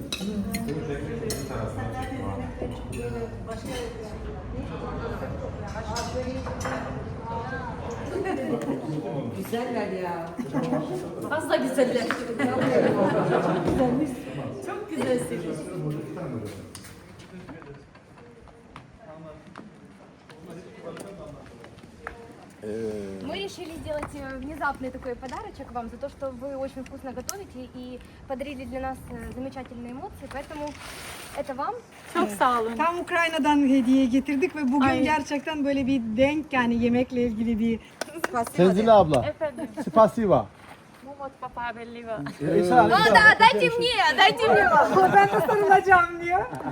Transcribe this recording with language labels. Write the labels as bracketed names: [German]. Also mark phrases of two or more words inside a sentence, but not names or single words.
[Turkish] Güzeller ya. Fazla güzeller. Çok güzelsin. [Russian] Мы решили сделать внезапный такой подарочек вам за то, что вы очень вкусно готовите и pодарили для нас замечательные эмоции, поэтому это вам. [Turkish] Çok sağ olun. Tam Ukrayna'dan hediye getirdik ve bugün gerçekten böyle bir denk, yani yemekle ilgili bir Tenzile abla. Efendim. [Russian] Spasiba. Bu вот папа белива. Да, дайте мне. [Turkish] ben de sarılacağım diyor.